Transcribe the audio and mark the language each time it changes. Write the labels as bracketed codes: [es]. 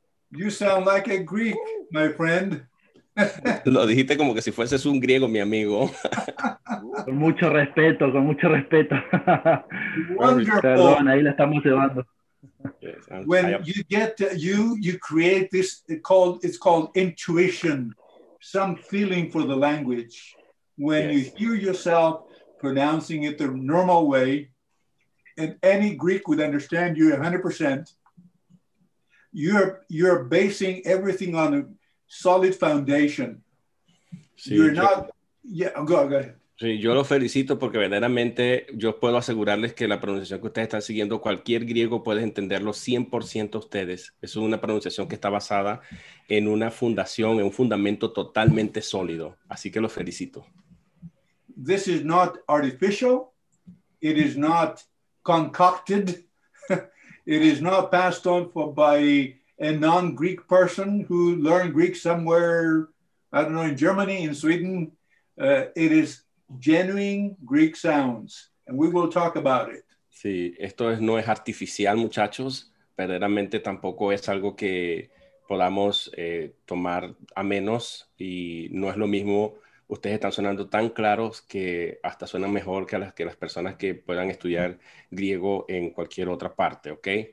[en] You sound like a Greek, my friend. [es] Lo dijiste como que si fueses un griego, mi amigo. Con mucho respeto, con mucho respeto. [en] Wonderful. [es] Perdón, ahí la estamos llevando. [en] Yes, When you get you create this, it's called intuition, some feeling for the language. When you hear yourself pronouncing it the normal way, and any Greek would understand you 100%, you're basing everything on a solid foundation. [es] Sí, [en] you're not, go ahead. [es] Sí, yo los felicito porque verdaderamente yo puedo asegurarles que la pronunciación que ustedes están siguiendo, cualquier griego puede entenderlo 100% ustedes. Es una pronunciación que está basada en una fundación, en un fundamento totalmente sólido. Así que los felicito. [en] This is not artificial. It is not concocted. It is not passed on by a non-Greek person who learned Greek somewhere, I don't know, in Germany, in Sweden. It is genuine Greek sounds, and we will talk about it. [es] Sí, esto no es artificial, muchachos. Verdaderamente tampoco es algo que podamos tomar a menos, y no es lo mismo. Ustedes están sonando tan claros que hasta suenan mejor que las personas que puedan estudiar griego en cualquier otra parte, ¿ok?